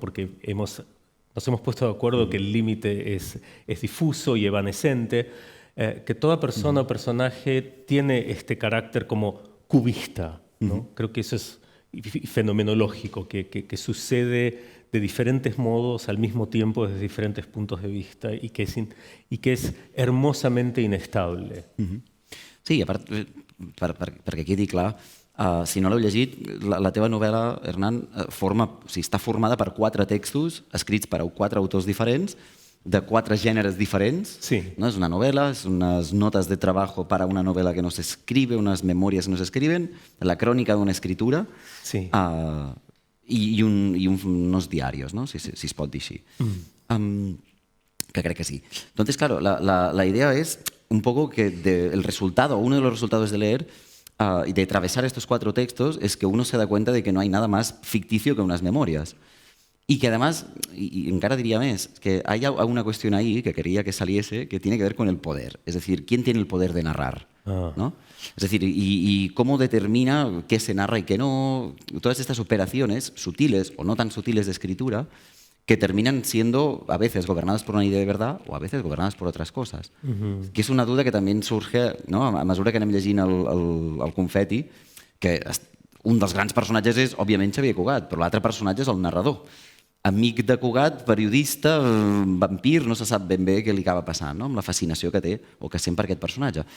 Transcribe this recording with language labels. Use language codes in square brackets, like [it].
[es] Porque nos hemos puesto de acuerdo que el límite es difuso y evanescente, que toda persona o personaje tiene este carácter como cubista, ¿no? Creo que eso es fenomenológico, que sucede de diferentes modos al mismo tiempo desde diferentes puntos de vista y que es hermosamente inestable. [ca] Sí, a part, perquè quedi clar, si no l'heu llegit, la teva novel·la, Hernán, està formada per 4 textos escrits per 4 autors diferents, de 4 gèneres diferents. Sí. ¿no? [es] Es una novela, es unas notas de trabajo para una novela que no se escribe, unas memorias que no se escriben, la crónica de una escritura Sí. y unos diarios, ¿no? [ca] si es pot dir així. Que crec que sí. [es] Entonces, claro, la idea es un poco que el resultado, uno de los resultados de leer y de atravesar estos 4 textos es que uno se da cuenta de que no hay nada más ficticio que unas memorias. Y que además, y encara diría más, que hay una cuestión ahí que quería que saliese que tiene que ver con el poder. Es decir, ¿quién tiene el poder de narrar? ¿no? Es decir, y cómo determina qué se narra y qué no. Todas estas operaciones sutiles o no tan sutiles de escritura que terminan siendo a veces gobernadas por una idea de verdad o a veces gobernadas por otras cosas. [ca] Que és una duda que també surge, no? A mesura que anem llegint el confeti, que un dels grans personatges és, òbviament, Xavier Cugat, però l'altre personatge és el narrador. Amic de Cugat, periodista, vampir, no se sap ben bé què li acaba passant, no? Amb la fascinació que té o que sent per aquest personatge.